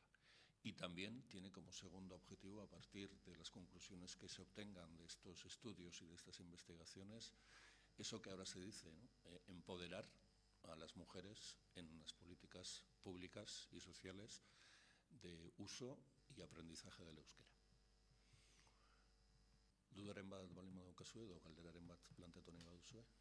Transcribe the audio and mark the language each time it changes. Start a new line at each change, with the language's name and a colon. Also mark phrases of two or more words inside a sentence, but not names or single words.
Spanish: Y también tiene como segundo objetivo, a partir de las conclusiones que se obtengan de estos estudios y de estas investigaciones, eso que ahora se dice, ¿no? Empoderar a las mujeres en las políticas públicas y sociales de uso y aprendizaje del euskera.
Basque: Dudaren bat balin badaukazu edo galderaren bat planteatu nahi baduzue?